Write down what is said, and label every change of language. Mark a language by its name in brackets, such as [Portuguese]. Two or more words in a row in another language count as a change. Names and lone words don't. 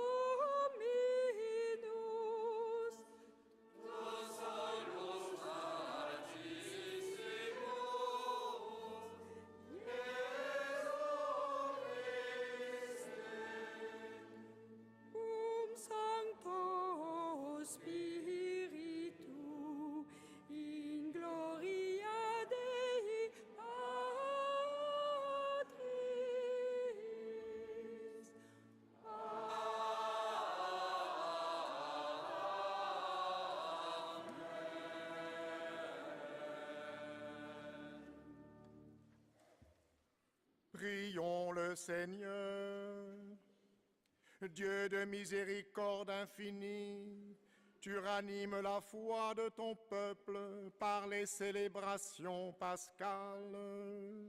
[Latin] Dominus, tu solus Magissimus, Sancto Spiritu, in gloria Dei Patris. [French] Prions le Seigneur. Dieu de miséricorde infinie, tu ranimes la foi de ton peuple par les célébrations pascales.